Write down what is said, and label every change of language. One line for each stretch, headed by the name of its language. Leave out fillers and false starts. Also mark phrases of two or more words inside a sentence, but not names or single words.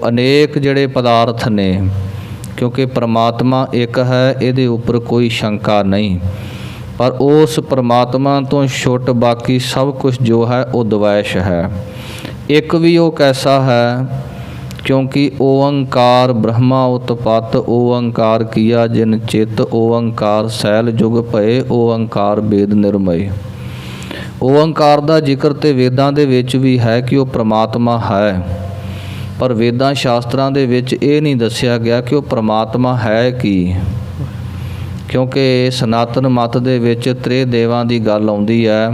Punjabi: ਅਨੇਕ ਜਿਹੜੇ ਪਦਾਰਥ ਨੇ, ਕਿਉਂਕਿ ਪਰਮਾਤਮਾ ਇੱਕ ਹੈ, ਇਹਦੇ ਉੱਪਰ ਕੋਈ ਸ਼ੰਕਾ ਨਹੀਂ। ਪਰ ਉਸ ਪਰਮਾਤਮਾ ਤੋਂ ਛੁੱਟ ਬਾਕੀ ਸਭ ਕੁਝ ਜੋ ਹੈ ਉਹ ਦਵੈਸ਼ ਹੈ। ਇੱਕ ਵੀ ਉਹ ਕੈਸਾ ਹੈ ਕਿਉਂਕਿ ਓਅੰਕਾਰ ਬ੍ਰਹਮਾ ਉਤਪਤ ਓਅੰਕਾਰ ਕੀਆ ਜਿਨ ਚਿਤ ਓਅੰਕਾਰ ਸੈਲ ਜੁਗ ਭਏ ਓਅੰਕਾਰ ਵੇਦ ਨਿਰਮਯ। ओंकार ਦਾ ਜ਼ਿਕਰ ਤੇ ਵੇਦਾਂ ਦੇ ਵਿੱਚ ਵੀ ਹੈ ਕਿ ਉਹ ਪ੍ਰਮਾਤਮਾ ਹੈ, ਪਰ ਵੇਦਾਂ ਸ਼ਾਸਤਰਾਂ ਦੇ ਵਿੱਚ ਇਹ ਨਹੀਂ ਦੱਸਿਆ ਗਿਆ ਕਿ ਉਹ ਪ੍ਰਮਾਤਮਾ ਹੈ ਕੀ, ਕਿਉਂਕਿ ਸਨਾਤਨ ਮਤ ਦੇ ਵਿੱਚ ਤ੍ਰੇ ਦੇਵਾਂ ਦੀ ਗੱਲ ਆਉਂਦੀ ਹੈ।